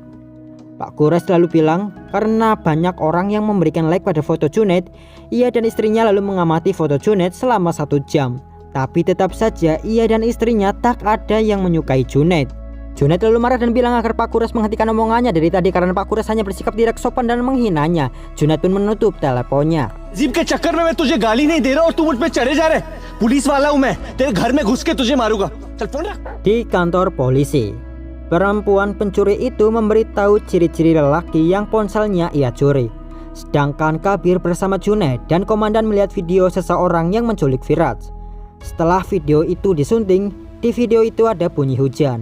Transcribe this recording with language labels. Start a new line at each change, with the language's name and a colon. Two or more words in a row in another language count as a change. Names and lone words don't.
Indonesian: Pak Quraish lalu bilang karena banyak orang yang memberikan like pada foto Junaid, ia dan istrinya lalu mengamati foto Junaid selama 1 jam. Tapi tetap saja ia dan istrinya tak ada yang menyukai Junaid. Junaid lalu marah dan bilang agar Pak Quraish menghentikan omongannya dari tadi karena Pak Quraish hanya bersikap tidak sopan dan menghinanya. Junaid pun menutup teleponnya.
Hindi: जीप के चक्कर में मैं तुझे गाली नहीं दे रहा और तू मुझ पे चढ़े जा रहे। पुलिस वाला हूं मैं, तेरे घर में घुस के तुझे मारूंगा। चल फोन रख।
Indonesian: Di kantor polisi, perempuan pencuri itu memberitahu ciri-ciri lelaki yang ponselnya ia curi. Sedangkan Kabir bersama Junaid dan komandan melihat video seseorang yang menculik Viraj. Setelah video itu disunting, di video itu ada bunyi hujan.